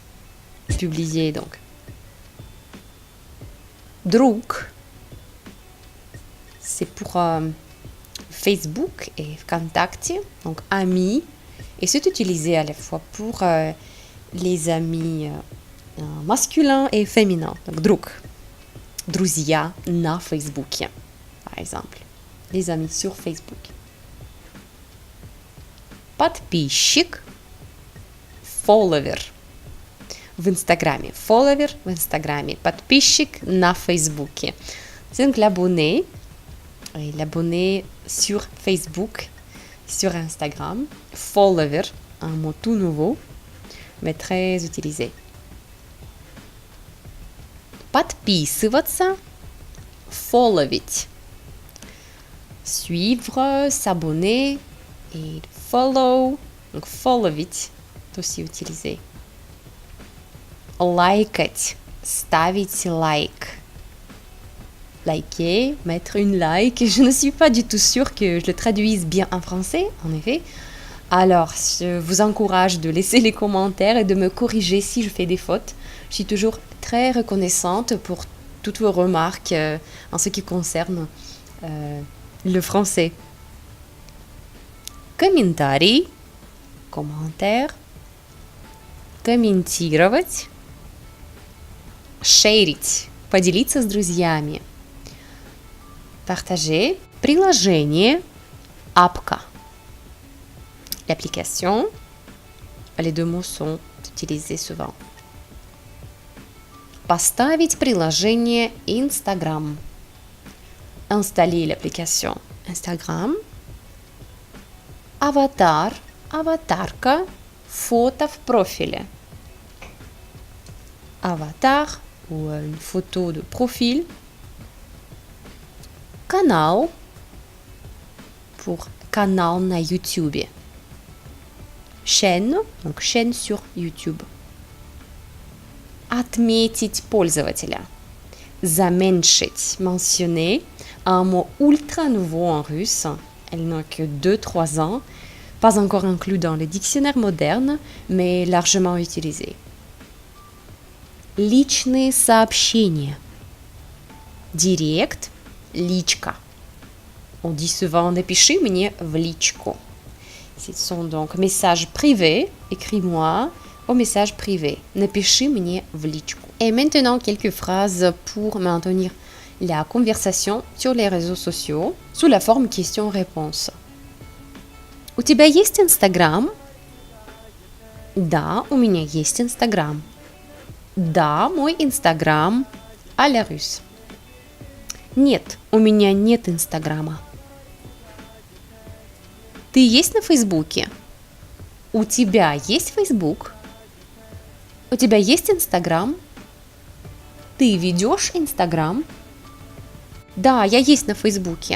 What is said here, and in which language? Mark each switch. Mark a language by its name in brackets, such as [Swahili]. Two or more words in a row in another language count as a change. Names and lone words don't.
[French] Publier donc. Друг, c'est pour Facebook et ВКонтакте, donc amis, et c'est utilisé à la fois pour les amis masculins et féminins. [Russian] Donc друг, друзья на Фейсбуке, [French] par exemple. Les amis sur Facebook. [Russian] Подписчик, follower в Инстаграме. Follower в Инстаграме. Подписчик на Фейсбуке. [French] C'est donc l'abonné. Et l'abonné sur Facebook, sur Instagram. Follower, un mot tout nouveau, mais très utilisé. [Russian] Подписываться, followить. [French] Suivre, s'abonner et follow, donc followить, c'est aussi utilisé. [Russian] Лайкать, ставить лайк. [French] liker, mettre une like. Je ne suis pas du tout sûre que je le traduise bien en français, en effet. Alors, je vous encourage de laisser les commentaires et de me corriger si je fais des fautes. Je suis toujours très reconnaissante pour toutes vos remarques en ce qui concerne le français. [Russian] Комментарий, commentaire, комментировать, шерить, поделиться с друзьями, partager, приложение, апка. [French] L'application, les deux mots sont utilisés souvent. [Russian] Поставить приложение Instagram. [French] Installer l'application Instagram. [Russian] Аватар, аватарка, фото в профиле. [French] Avatar ou une photo de profil. Канал pour canal на YouTube. Chaîne, donc chaîne sur YouTube. [Russian] Отметить пользователя. Заменьшить, [French] mentionner, un mot ultra nouveau [Russian] en russe. [French] Elle n'a que 2-3 ans, pas encore inclus dans les dictionnaires modernes, mais largement utilisé. [Russian] Личные сообщения. Direct, личка. [French] On dit souvent [Russian] «напиши мне в личку». [French] Ce sont donc messages privés, écris-moi au message privé. [Russian] «Напиши мне в личку». [French] Et maintenant, quelques phrases pour maintenir la conversation sur les réseaux sociaux sous la forme question-réponse. [Russian] У тебя есть Instagram? Да, у меня есть Instagram. Да, мой Instagram [French] à la russe. [Russian] Нет, у меня нет Инстаграма. Ты есть на Фейсбуке? У тебя есть Фейсбук? У тебя есть Инстаграм? Ты ведешь Инстаграм? Да, я есть на Фейсбуке.